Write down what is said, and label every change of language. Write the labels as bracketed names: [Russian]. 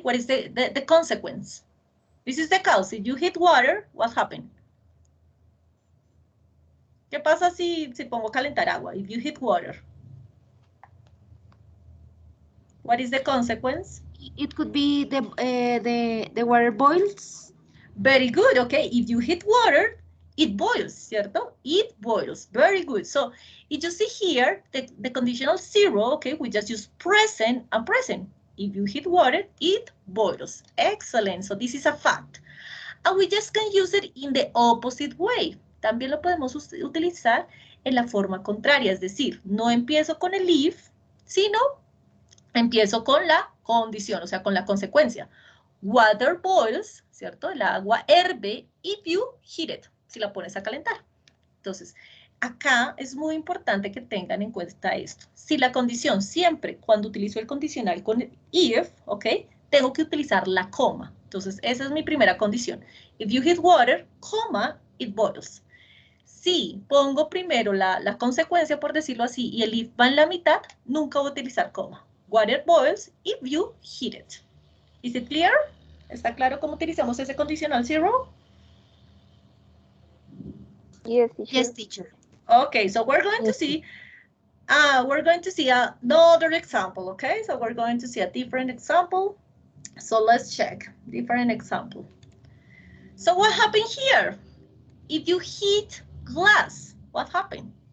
[English] What is the consequence? This is the cause. If you hit water, what happened? [Spanish] ¿Qué pasa si pongo a calentar agua? [English] If you hit water. What is the consequence? It could be the water boils. Very good, okay. If you hit water, it boils, ¿cierto? It boils, very good. So, if you see here, the conditional 0, okay, we just use present and present. If you hit water, it boils. Excellent, so this is a fact. And we just can use it in the opposite way. [Spanish] También lo podemos utilizar en la forma contraria, es decir, no empiezo con el if, sino empiezo con la condición, o sea, con la consecuencia. [English] Water boils, [Spanish] ¿cierto? El agua herve [English] if you heat it, [Spanish] si la pones a calentar. Entonces, acá es muy importante que tengan en cuenta esto. Si la condición siempre, cuando utilizo el condicional con el if, ¿ok? Tengo que utilizar la coma. Entonces, esa es mi primera condición. [English] If you heat water, coma, it boils. [Spanish] Si pongo primero la consecuencia, por decirlo así, y el if va en la mitad, nunca voy a utilizar coma. [English] Water boils if you heat it. Is it clear? [Spanish] ¿Está claro cómo utilizamos ese conditional 0? [English] Yes, teacher. Yes, teacher. Okay, so we're going to see another example, okay? So we're going to see a different example. So let's check different example. So what happened here? If you hit glass, what happened?